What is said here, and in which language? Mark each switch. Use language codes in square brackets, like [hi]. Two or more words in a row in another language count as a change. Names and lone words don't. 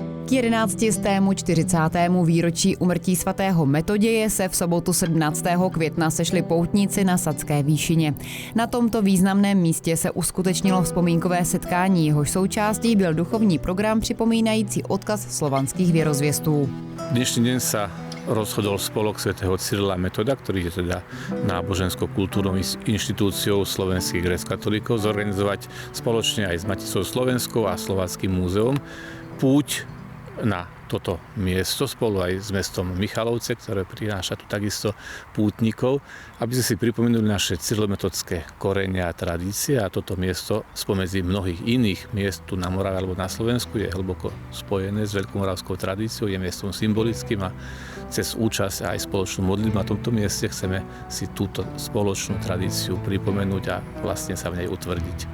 [cs] K 11. 40. výročí úmrtí svatého Metoděje se v sobotu 17. května sešli poutníci na Sadské výšině. Na tomto významném místě se uskutečnilo vzpomínkové setkání, jehož součástí byl duchovní program připomínající odkaz slovanských věrozvěstů. [sk] Dnešný deň sa rozhodol spolok svätého Cyrila Metoda, ktorý je teda nábožensko-kultúrnou inštitúciou slovenských gréckokatolíkov, zorganizovať spoločne aj s Maticou Slovenskou a Slováckym múzeum púť na toto miesto spolu aj s mestom Michalovce, ktoré prináša tu takisto pútnikov, aby sme si pripomenuli naše cyrilometodské korene a tradície, a toto miesto spomedzi mnohých iných miest tu na Morave alebo na Slovensku je hlboko spojené s veľkomoravskou tradíciou, je miestom symbolickým a cez účasť a aj spoločnú modlitbu na tomto mieste chceme si túto spoločnú tradíciu pripomenúť a vlastne sa v nej utvrdiť.